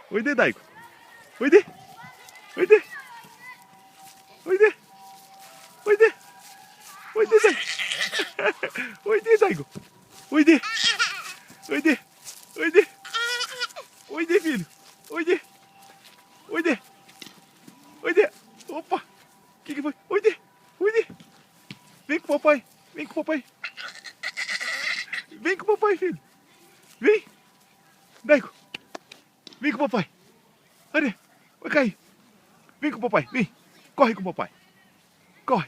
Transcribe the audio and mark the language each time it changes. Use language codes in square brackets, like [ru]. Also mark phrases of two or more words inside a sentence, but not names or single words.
[ja] おいで、Daigo。おいで。おいで。おいで. おいで。おいで、Daigo。おいで、Daigo。おいで. おいで。おいで。おいで、filho。おいで. おいで。おいで. [pt] Opa. O que foi? [ja] おいで。おいで. [pt] Vem com o papai. Vem com o papai. Vem com o papai, filho. Vem. Daigo. Vem com o papai. Olha. Vai cair. Vem com o papai. Vem. Corre com o papai. Corre.